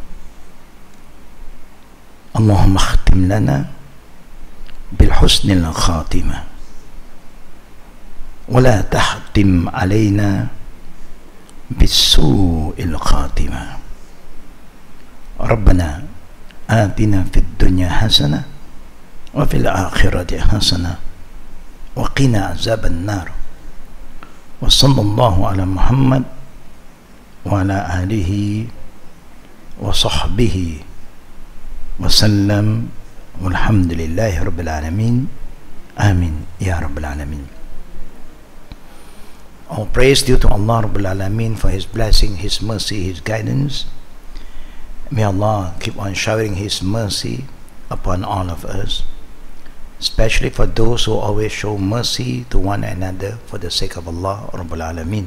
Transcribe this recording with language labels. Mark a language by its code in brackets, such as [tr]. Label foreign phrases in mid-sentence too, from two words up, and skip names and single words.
[ar] اللهم اختم لنا بحسن الخاتمة ولا تحتم علينا بسوء الخاتمة. ربنا آتنا في الدنيا حسنة وفي الآخرة حسنة وقنا عذاب النار. وصلى الله على محمد وعلى آله وصحبه وسلم والحمد لله رب العالمين. آمين يا رب العالمين. [en] All praise due to [ar] الله رب العالمين [en] for His blessing, His mercy, His guidance. May Allah keep on showering His mercy upon all of us, especially for those who always show mercy to one another for the sake of [ar] الله رب العالمين.